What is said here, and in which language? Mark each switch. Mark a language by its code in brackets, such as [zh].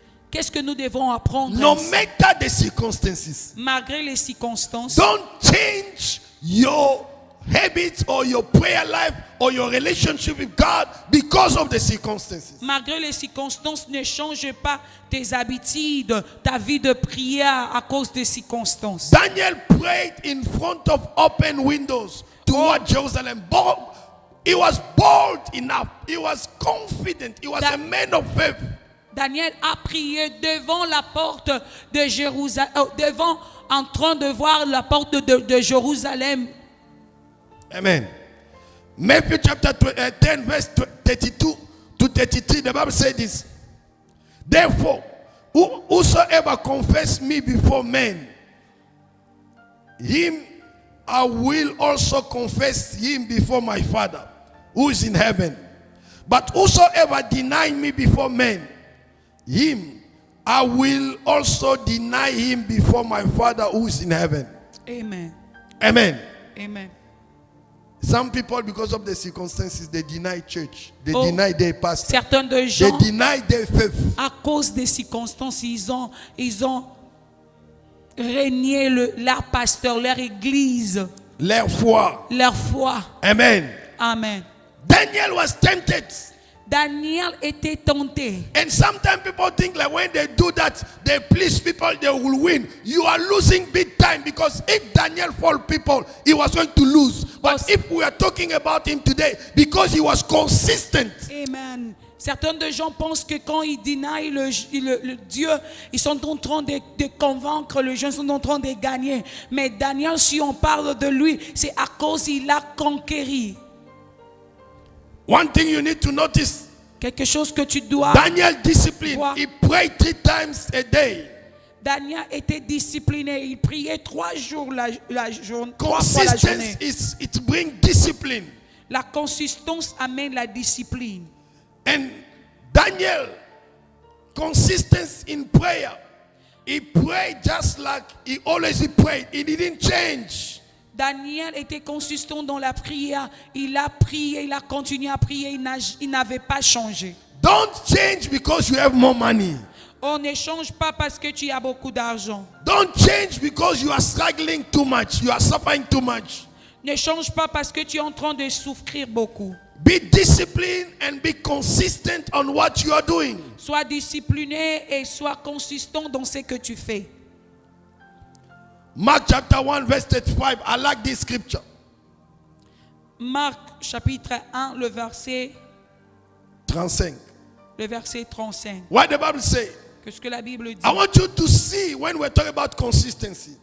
[fr] Qu'est-ce que nous devons apprendre [en] No [fr] ainsi? [en] matter the circumstances, [fr] Malgré les circonstances, [en] don't change your habits or your prayer life or your relationship with God because of the circumstances. [fr] malgré les circonstances, ne change pas tes habitudes, ta vie de prière à cause des circonstances. [en] Daniel prayed in front of open windows toward Jerusalem. He was bold enough. He was confident. He was a man of faith. [fr] Daniel a prié devant la porte de Jérusalem, en train de voir la porte de Jérusalem. Amen. [en] Matthew chapter 10 verse 32 to 33, the Bible says this. Therefore, whosoever confess me before men, him I will also confess him before my Father, who is in heaven. But whosoever deny me before men, him I will also deny him before my Father who is in heaven. Amen. Amen. Amen. Some people, because of the circumstances, they deny church. They Oh, deny their pastor. [fr] Certains de [en] They [fr] gens, [en] deny their faith. [fr] à cause des circonstances, ils ont régné leur pasteur, leur église, Leur foi. leur foi. Amen. Amen. [en] Daniel was tempted. [fr] Daniel était tenté. [en] And sometimes people think like when they do that, they please people, they will win. You are losing big time because if Daniel fought people, he was going to lose. But if we are talking about him today, because he was consistent. Amen. [fr] Certains de gens pensent que quand ils dénient le Dieu, ils sont en train de convaincre les gens, ils sont en train de gagner. Mais Daniel, si on parle de lui, c'est à cause qu'il a conquéri. [en] One thing you need to notice, [fr] Quelque chose que tu dois. [en] Daniel discipline. Wow. He prayed 3 times a day. [fr] Daniel était discipliné. Il priait 3 jours la journée. 3 fois la journée. [en] Consistency it brings discipline. [fr] La consistance amène la discipline. [en] And Daniel, consistence in prayer. He prayed just like he always prayed. He didn't change. [fr] Daniel était consistant dans la prière. Il a prié, il a continué à prier. Il n'avait pas changé. [en] Don't change because you have more money. [fr] On ne change pas parce que tu as beaucoup d'argent. [en] Don't change because you are struggling too much. You are suffering too much. [fr] Ne change pas parce que tu es en train de souffrir beaucoup. [en] Be disciplined and be consistent on what you are doing. [fr] Sois discipliné et sois consistant dans ce que tu fais. [en] Mark chapter 1 verse 35. I like this scripture. [fr] Marc chapitre 1, le verset 35. 35. [en] What the Bible say? [fr] Qu'est-ce que la Bible dit? [en] I want you to see when we're talking about consistency.